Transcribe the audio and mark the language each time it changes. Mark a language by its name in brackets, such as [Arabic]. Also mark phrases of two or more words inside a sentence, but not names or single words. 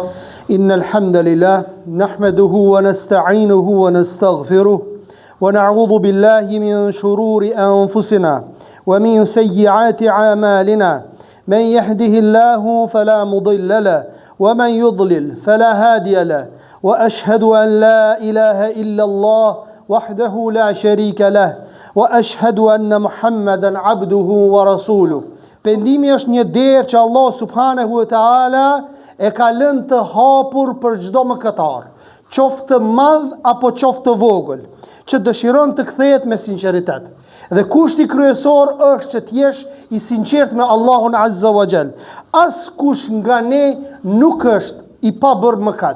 [Arabic] إن الحمد لله نحمده ونستعينه ونستغفره ونعوذ بالله من شرور أنفسنا ومن سيئات أعمالنا. من يهده الله فلا مضل له ومن يضلل فلا هادي له. وأشهد أن لا إله إلا الله وحده لا شريك له وأشهد أن محمدا عبده ورسوله. [Albanian] Pendimi është një derë që Allah [Arabic] سبحانه وتعالى [Albanian] e ka lënë të hapur për çdo mëkatar, qoftë të madh apo qoftë të vogël, që dëshiron të kthehet me sinqeritet. Dhe kushti kryesor është që të jesh i sinqert me Allahun [Arabic] عز وجل. [Albanian] Askush nga ne nuk është i pa bërë mëkat.